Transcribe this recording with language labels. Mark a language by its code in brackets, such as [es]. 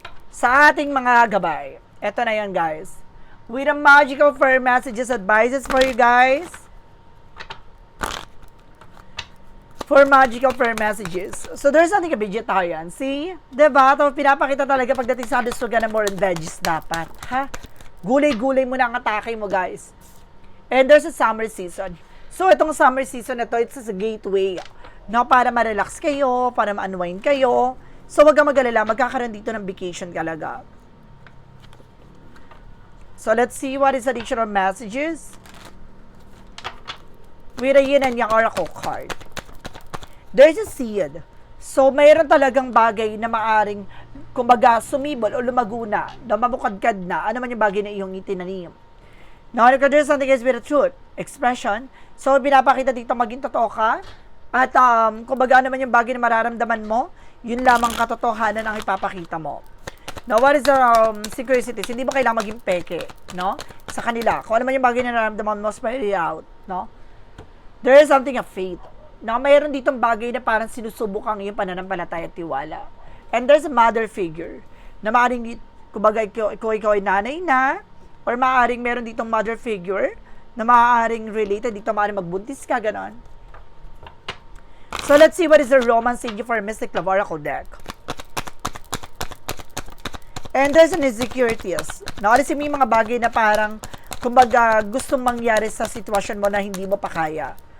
[tl] Sa ating mga gabay. Ito na yan, [en] guys. With a magical fairy messages, advices for you, guys. For magical prayer messages. So, there's something a vegetarian. [tl] See? Diba? Ito, pinapakita talaga pagdating sa halusugan ng more and veggies dapat. Ha? Gulay-gulay mo na ang atake mo, guys. [en] And there's a summer season. So, itong summer season na to, it's a gateway. [tl] No, para ma-relax kayo, para ma-unwind kayo. So, wag kang mag-alala, magkakaroon dito ng vacation talaga. [en] So, let's see what is additional messages. With a yin and yang oracle card. There's a seed. [tl] So, mayroon talagang bagay na maaring, kumbaga, sumibol o lumaguna, na mamukadkad na, ano man yung bagay na iyong itinanim. [en] Now, there's something is with a truth, expression. [tl] So, binapakita dito maging totoo ka, at kumbaga, ano man yung bagay na mararamdaman mo, yun lamang katotohanan ang ipapakita mo. Now, [en] what is the synchronicities? [tl] Hindi ba kailangan maging peke, no? Sa kanila. Kung ano man yung bagay na nararamdaman mo, [en] spell it out, [tl] no? [en] There is something of faith. [tl] Na mayroon ditong bagay na parang sinusubok ang iyong pananampalataya at tiwala. And there's a mother figure na maaaring, kumbaga, ikaw ay nanay na, or maaaring meron ditong mother figure na maaaring related dito, maaaring magbuntis ka, ganon. [en] So, let's see what is the romance in you for Mystic Love Oracle deck. And there's an insecurities. [tl] Naalisin mo yung mga bagay na parang, kumbaga, gustong mangyari sa sitwasyon mo na hindi mo pa kaya.